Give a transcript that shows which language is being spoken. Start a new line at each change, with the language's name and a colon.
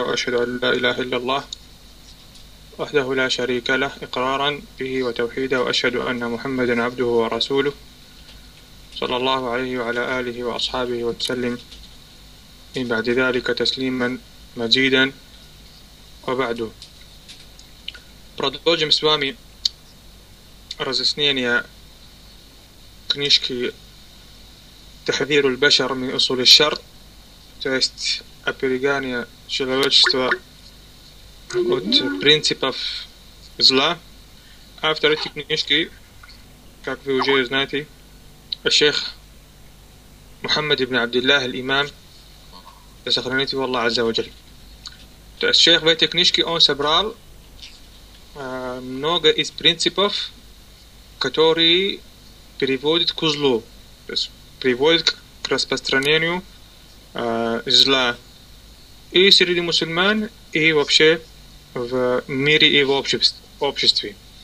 Arabic: وأشهد أن لا إله إلا الله وحده لا شريك له إقرارا به وتوحيدا، وأشهد أن محمدا عبده ورسوله صلى الله عليه وعلى آله وأصحابه وسلم من بعد ذلك تسليما مزيدا.
Russian: وبعد، продолжим с вами разъяснение книжки تحذير البشر من أصول الشر، то есть оберегание человечества от принципов зла. Автор этой книжки, как вы уже знаете, الشيخ محمد بن عبد الله الإمام سخرنيت والله عز وجل. То есть الشيخ в этой книжке он собрал много из принципов, которые приводят к злу, то есть приводят к распространению зла и среди мусульман, и вообще в мире и в обществе.